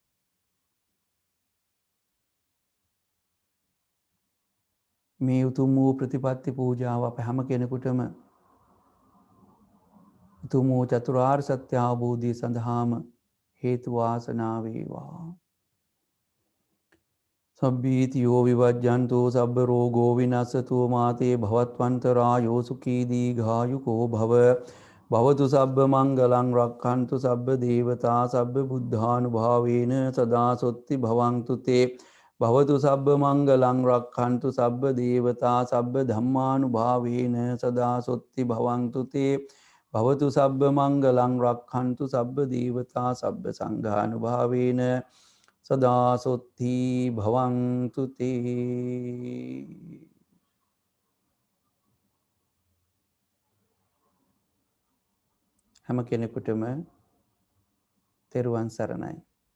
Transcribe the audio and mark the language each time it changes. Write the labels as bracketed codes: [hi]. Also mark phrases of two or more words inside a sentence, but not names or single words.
[si] මේ උතුම් වූ ප්‍රතිපත්ති පූජාව අප හැම කෙනෙකුටම උතුම් වූ චතුරාර්ය සත්‍ය අවබෝධය සඳහාම හේතු වාසනා වේවා. [pi] සබ්බීතියෝ විවජ්ජන්තෝ සබ්බ රෝගෝ විනස්සතෝ මාතේ භවත්වන්තරායෝ සුඛී දීඝායුකෝ භව භවතු සබ්බ මංගලං රක්ඛන්තු සබ්බ දේවතා සබ්බ බුද්ධානුභාවේන සදා සොත්ති භවන්තු තේ භවතු සබ්බ මංගලං රක්ඛන්තු සබ්බ දේවතා සබ්බ ධම්මානුභාවේන සදා සොත්ති භවන්තු තේ භවතු සබ්බ මංගලං රක්ඛන්තු සබ්බ දේවතා සබ්බ සංඝානුභාවේන සදා සොත්ති භවන්තු තේ. [si] හැම කෙනෙකුටම තෙරුවන් සරණයි.